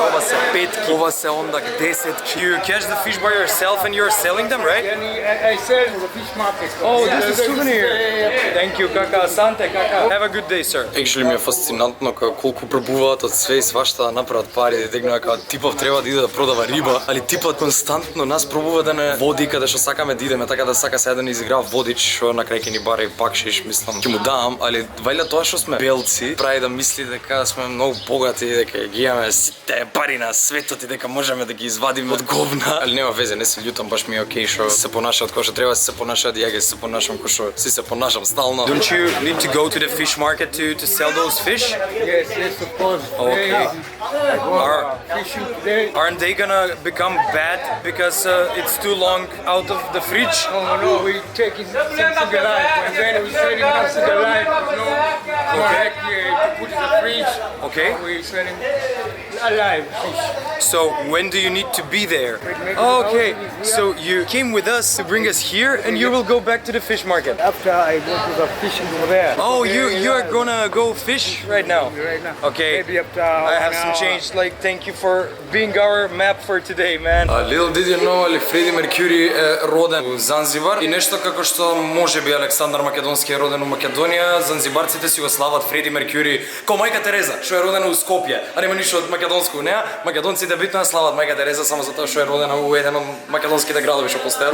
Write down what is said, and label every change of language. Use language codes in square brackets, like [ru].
[mk] Ова се петки, ова се ондак 10. [en] You catch the fish by yourself and you're selling them, right? I sell in the fish market. Oh, this is a souvenir. Thank you, kaka. [sw] Asante, kaka. [en] Have a good day, sir. [mk] Actually ми е фасцинантно како колку пробуваат од све и свашта да направат пари, да тегнува како типов треба да иде да продава риба, али типот константно нас пробува да не води каде што сакаме да идеме, така да сака сега да ни изиграва водич, што на крај ќе ни бара и бакшиш, мислам. Ќе му дам, али вајда тоа што сме белци прави да мисли дека сме многу богати, дека ги имаме сите пари на светот и дека можеме да ги извадиме од говна. Али нема везе, не се љутам, баш ми е окей што се понашаат како што треба се понашаат, ја ги се понашам како што си се понашам стално. [en] Don't you need to go to the fish market to sell those fish? Yes, yes, of course. Okay. Fishing today. Aren't they gonna become bad because it's too long out of the fridge? Oh no, we take it something alive, and then we sell it something alive. No, correct. To put in the fridge. Okay. We selling alive fish. So when do you need to be there? Okay. So you came with us to bring us here, and you will go back to the fish market. After I go to the fishing over there. Oh, you are gonna go fish right now? Right now. Okay. Maybe after I have some change. Like, thank you for being our map for today, man. Little did you know, [mk] ali Freddie Mercury е роден у Занзибар и нешто како што можеби Александар Македонски е роден у Македонија, занзибарците си го слават Фреди Меркјури ко мајка Тереза, што е родена у Скопје, а нема ништо од македонско у неа. Македонците битно ја слават мајка Тереза само затоа што е родена у еден од македонските градови што постојат.